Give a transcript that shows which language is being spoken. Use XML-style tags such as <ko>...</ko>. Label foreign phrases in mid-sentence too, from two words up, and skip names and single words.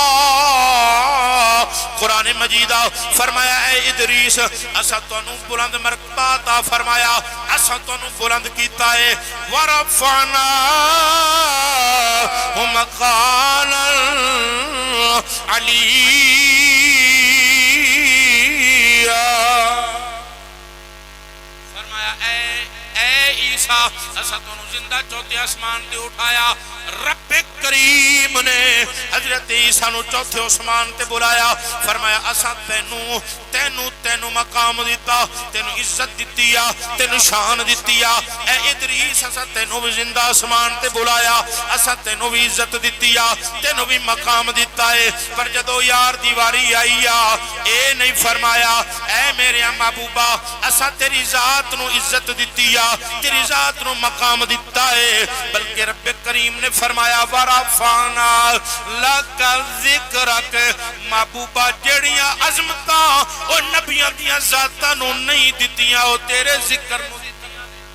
<pa>قرآن مجیدہ فرمایا اے ادریس اسا تونوں بلند مرتبہ عطا فرمایا اسا تونوں بلند کیتا ہے</pa> <ar>ورفعنا مقالا علیہ.</ar> <pa>اے عیسیٰ اسا تونوں زندہ چوتھے آسمان تے اٹھایا. رب کریم نے حضرت عیسیٰ نو چوتھے آسمان تے بلایا فرمایا اسا تینو مقام دیتا تینو عزت دیتیا تینو شان دیتیا. اے ادریس اسا تینو بھی زندہ آسمان تے بلایا اسا تینو بھی عزت دیتیا تینو بھی مقام دیتا ہے. پر جدو یار دیواری آئی اے نہیں فرمایا اے میرے محبوبہ اسا تیری ذات نو عزت دیتیا تیری ذات نو مقام دیتا ہے بلکہ رب کریم نے فرمایا</pa> <ar>وَرَفَعْنَا لَكَ ذِكْرَكَ.</ar> <pa>محبوبہ جڑیاں عظمتاں اور نبیاں دیاں ذاتاں نو نہیں دیتیاں وہ تیرے ذکر نو دیتیاں.</pa>